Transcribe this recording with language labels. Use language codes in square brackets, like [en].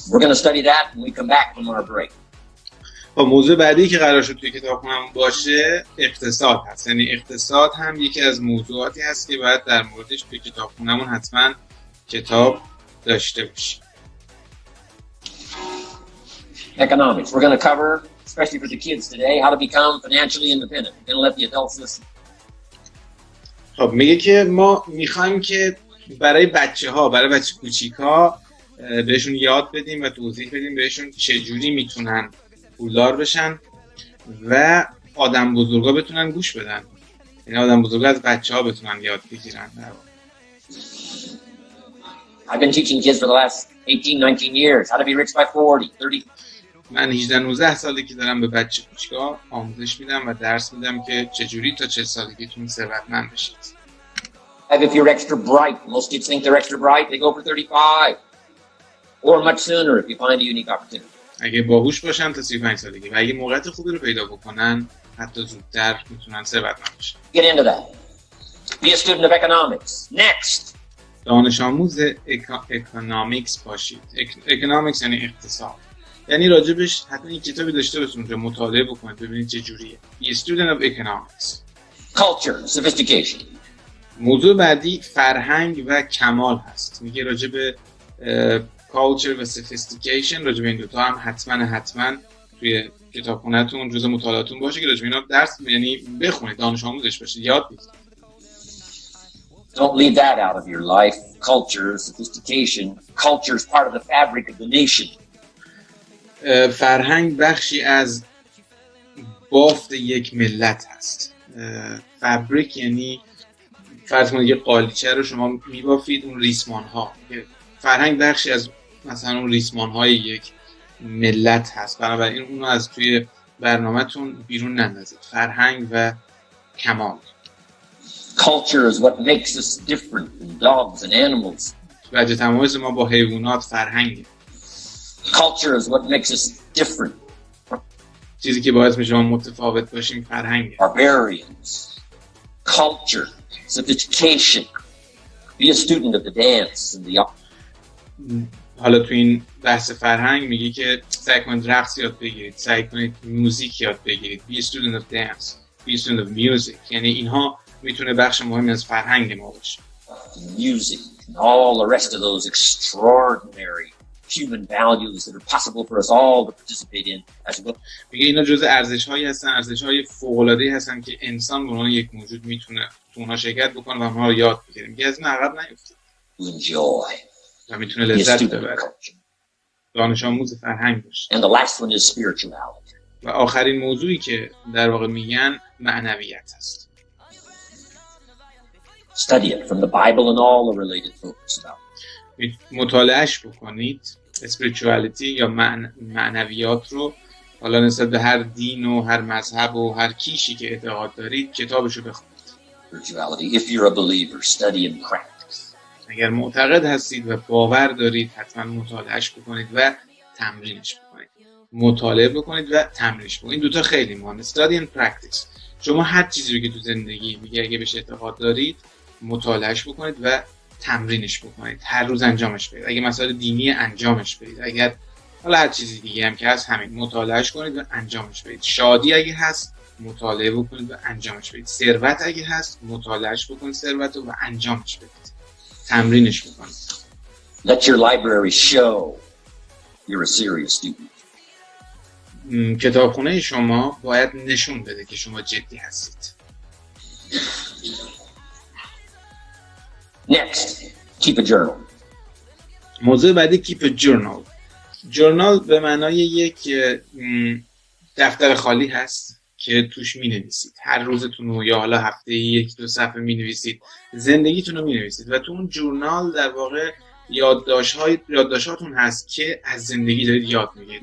[en] We're going to study that when we come back from our break. [fa] موضوع بعدی که قرار شد توی کتابخونه‌مون باشه اقتصاد هست. یعنی اقتصاد هم یکی از موضوعاتی هست که باید در موردش توی کتابخونه‌مون حتما کتاب داشته باشیم. [en] Economics. We're going to cover, especially for the kids today, how to become financially independent. We're going to let the adults listen. [fa] خب میگه که ما میخوایم که برای بچه‌ها، برای بچه کوچیک‌ها بهشون یاد بدیم و توضیح بدیم بهشون چجوری میتونن پولدار بشن و آدم بزرگا بتونن گوش بدن. یعنی آدم بزرگا از بچه‌ها بتونن یاد بگیرن. [en] I've been teaching kids for the last 18, 19 years how to be rich by 40, 30. [fa] من 18-19 ساله که دارم به بچه کوچیکا آموزش میدم و درس میدم که چجوری تا 40 سالگیتون ثروتمند بشید. [en] If you're extra bright, most kids think they're extra bright, they go for 35 or much sooner if you find a unique opportunity. [fa] اگه باهوش باشن تا 35 سالگی و اگه موقعیت خوبی رو پیدا بکنن حتی زودتر میتونن ثروتمند بشن. [en] Get into that. Be a student of economics. Next. [fa] دانش آموز اکونومیکس باشید. اکونومیکس یعنی اقتصاد. یعنی راجبش حتما این کتابی داشته باشید اونجا مطالعه بکنید ببینید چه جوریه. [en] Be a student of economics. Culture, sophistication. [fa] موضوع بعدی فرهنگ و کمال هست. میگه راجب culture و sophistication، راجب این دوتا هم حتما توی کتابخونه‌تون جزء مطالعاتون باشه که راجب اینا درس یعنی بخونید، دانش آموزش باشید، یاد بگیرید. [en] Don't leave that out of your life. Culture, sophistication. Culture is part of the fabric of the nation. [fa] فرهنگ بخشی از بافت یک ملت هست. فابریک یعنی فرض کنید یه قالیچه رو شما میبافید اون ریسمان ها. فرهنگ بخشی از مثلا اون ریسمان های یک ملت هست. بنابراین اونو از توی برنامه‌تون بیرون نندازید. فرهنگ و کمال. [en] Culture is what makes us different than dogs and animals. [fa] وجه تمایز ما با حیوانات فرهنگه. [en] Culture is what makes us different. [fa] چیزی که باعث میشه ما متفاوت باشیم فرهنگه. [en] Barbarians. Culture, sophistication. Be a student of the dance and the [fa] حالا تو این بحث فرهنگ میگه که سعی کنید رقص یاد بگیرید، سعی کنید موزیک یاد بگیرید. [en] Be a student of dance, be a student of music. [fa] یعنی اینها میتونه بخش مهمی از فرهنگ ما باشه. [en] Music and all the rest of those extraordinary human values that are possible for us all to participate in as well. [fa] میگه اینا جزء ارزش‌هایی هستن، ارزش‌های فوق‌العاده‌ای هستن که انسان به عنوان یک موجود میتونه تو اونها شرکت بکنه و اونها رو یاد بگیره. میگه از این عقب نیفتید. [en] Enjoy. [fa] و میتونه لذت ببره. دانش آموز فرهنگ باشه. [en] And the last one is spirituality. [fa] و آخرین موضوعی که در واقع میگن معنویت هست. [en] Study it from the Bible and all the related books about it. [fa] مطالعهش بکنید spirituality یا معنویات رو، حالا نسبت به هر دین و هر مذهب و هر کیشی که اعتقاد دارید کتابشو بخونید. [en] Spirituality. If you're a believer, study and practice. [fa] اگر معتقد هستید و باور دارید حتما مطالعهش بکنید و تمرینش بکنید. مطالعه بکنید و تمرینش بکنید. این دوتا خیلی مهمه. [en] Study and practice. [fa] شما هر چیزی رو که تو زندگی میگه اگه بهش اعتقاد دارید مطالعهش بکنید و تمرینش بکنید. هر روز انجامش بدید. اگه مسائل دینی انجامش بدید. اگر حالا هر چیزی دیگه هم که هست همین مطالعهش کنید و انجامش بدید. شادی اگه هست مطالعه بکنید و انجامش بدید. ثروت اگه هست مطالعهش بکنید ثروت رو و انجامش بدید. تمرینش بکنید. [en] Let your library show you're a serious student. [fa] کتابخونه شما باید نشون بده که شما جدی هستید. [en] Next, keep a journal. [fa] موضوع بعدی [en] keep a journal. [fa] جورنال به معنای یک دفتر خالی هست که توش می نویسید. هر روزتون رو یا حالا هفته یک دو صفحه می نویسید. زندگیتون رو می نویسید و تو اون جورنال در واقع یادداشت‌هاتون هست که از زندگی دارید یاد میگیرید.